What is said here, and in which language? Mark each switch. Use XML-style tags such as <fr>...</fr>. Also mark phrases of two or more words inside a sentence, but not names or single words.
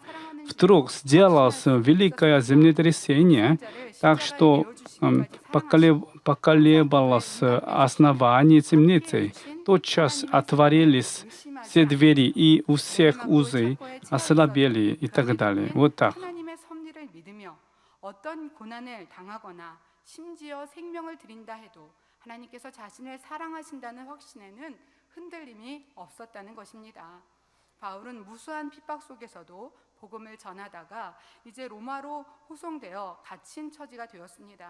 <ru>Вдруг сделалось великое землетрясение, так что поколебалось основание темницы. Тотчас отворились все двери, и у всех узы ослабели и так далее. Вот так.</ru> <ko>하나님의 섭리를 믿으며 어떤 고난을 당하거나 심지어 생명을 드린다 해도 하나님께서 자신을 사랑하신다는 확신에는 흔들림이 없었다는 것입니다. 바울은 무수한 핍박 속에서도 복음을 전하다가 이제 로마로 호송되어 갇힌 처지가 되었습니다.</ko>